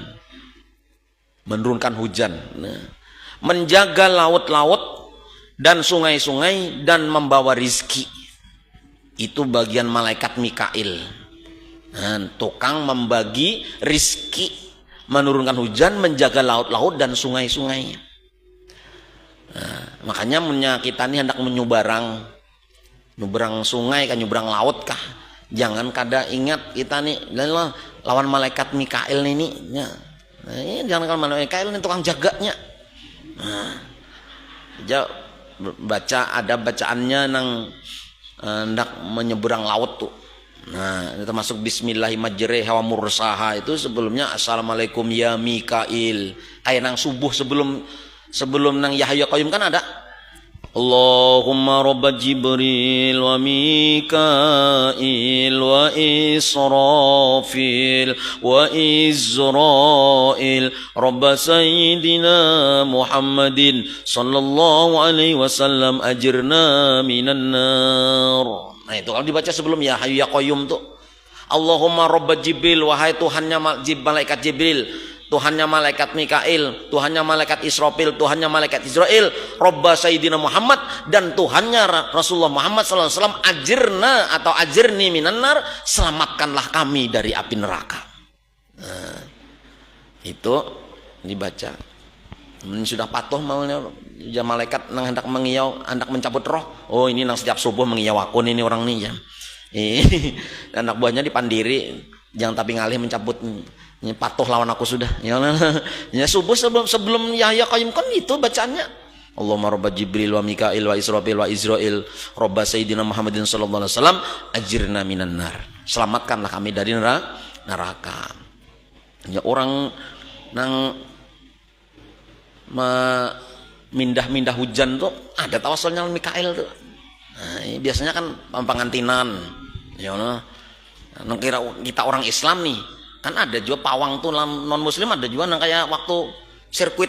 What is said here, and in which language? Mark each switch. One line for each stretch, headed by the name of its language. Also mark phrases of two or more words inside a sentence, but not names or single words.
Banjar: Menurunkan hujan. Nah, menjaga laut-laut dan sungai-sungai dan membawa rizki. Itu bagian malaikat Mikail. Nah, tukang membagi rizki, menurunkan hujan, menjaga laut-laut dan sungai-sungai. Nah, makanya kita ini hendak menyubarang sungai kah, nyubrang laut kah, jangan kada ingat kita nih lawan malaikat Mikail ini ya. Nah, ini jangan kalau malaikat Mikail ini tukang jaganya. Nah, baca ada bacaannya nang hendak menyeberang laut tuh. Nah, ini termasuk
Arabic: بسم الله الرحمن الرحيم ومرساها,
Banjar: itu sebelumnya
Arabic: السلام عليكم يا ميكائيل.
Banjar: Kayak nang subuh sebelum nang Yahya Qayyum kan ada
Arabic: اللهم رب جبريل وميكائيل وإسرافيل وعزرائيل رب سيدنا محمد صلى الله عليه وسلم أجرنا من النار.
Banjar: Nah, itu kalau dibaca sebelum
Arabic: يا حي يا قيوم
Banjar: tuh.
Arabic: اللهم رب جبريل,
Banjar: wahai Tuhannya malaikat Jibril, Tuhannya malaikat Mikail, Tuhannya malaikat Israfil, Tuhannya malaikat Israel, Rabba Sayyidina Muhammad, dan Tuhannya Rasulullah Muhammad
Arabic: صلى الله عليه وسلم,
Banjar: ajirna atau
Arabic: أجرني من النار,
Banjar: selamatkanlah kami dari api neraka. Nah, itu dibaca. Ini sudah patuh maunya ya malaikat nang hendak mengiyau, hendak mencabut roh. Oh, ini nang setiap subuh mengiyau aku ini orang nih ya. Anak buahnya dipandiri, jangan tapi ngalih mencabut. Ini patuh lawan aku sudah. Ya, ya subuh sebelum Yahya Qayyum kan itu bacaannya.
Arabic: اللهم رب جبريل وميكائيل وإسرافيل وعزرائيل رب سيدنا محمد صلى الله عليه وسلم أجرنا من النار.
Banjar: Selamatkanlah kami dari neraka. Ya orang nang mindah hujan tuh ada tawasulnya Mikail tuh. Nah, ini biasanya kan pengantinan.
Arabic: يا الله.
Banjar: Nah, kira kita orang Islam nih, kan ada juga pawang tuh non muslim, ada juga nang kayak waktu sirkuit.